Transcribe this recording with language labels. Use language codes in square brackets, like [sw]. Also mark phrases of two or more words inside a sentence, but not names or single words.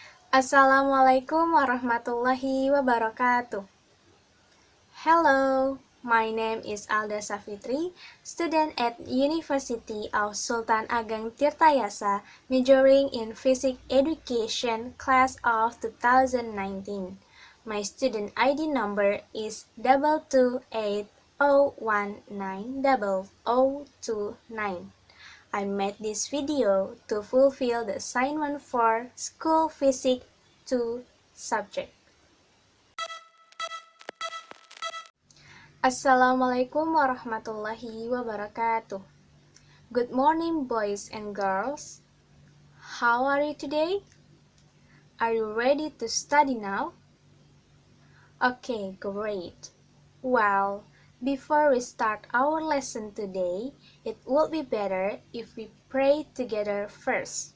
[ar] السلام عليكم ورحمة الله وبركاته. [en] Hello, my name is Alda Safitri, student at University of Sultan Ageng Tirtayasa, majoring in Physics Education class of 2019. My student ID number is 228019029. I made this video to fulfill the assignment for School Physics 2 subject. [ar] السلام عليكم ورحمة الله وبركاته. [en] Good morning, boys and girls. How are you today? Are you ready to study now? Okay, great. Well, before we start our lesson today, it would be better if we pray together first.